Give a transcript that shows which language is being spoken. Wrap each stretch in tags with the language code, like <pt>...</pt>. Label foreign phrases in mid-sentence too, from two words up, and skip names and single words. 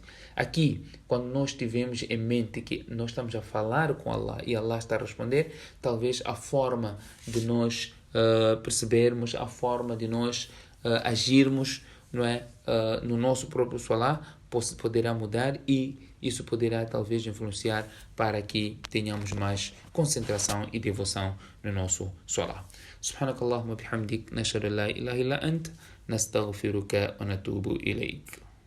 <pt>Aqui, quando nós tivemos em mente que nós estamos a falar com Allah e Allah está a responder, talvez a forma de nós percebermos, a forma de nós agirmos, não é? No nosso próprio salat poderá mudar e isso poderá talvez influenciar para que tenhamos mais concentração e devoção no nosso salat.</pt> <ar>سبحانك اللهم بحمدك، نشهد أن لا إله إلا أنت، نستغفرك ونتوب إليك.</ar>